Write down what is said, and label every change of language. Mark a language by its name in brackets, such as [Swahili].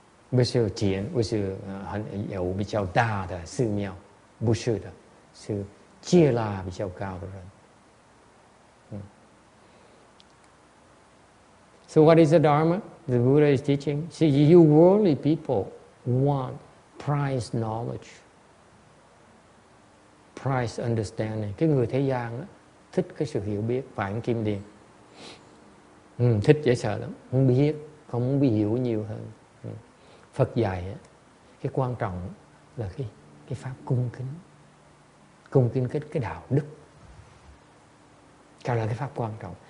[Chinese] 不是钱，不是有比较大的寺庙，不是的，是戒律比较高的人。 [English] So what is the Dharma? The Buddha is teaching. See, you worldly people want prize knowledge, prize understanding. [Vietnamese] Cái người thế gian đó, thích cái sự hiểu biết, phải không Kim Điền? Thích dễ sợ lắm, không biết, không muốn hiểu nhiều hơn. Phật dạy cái quan trọng là cái pháp cung kính cái đạo đức, cái là cái pháp quan trọng。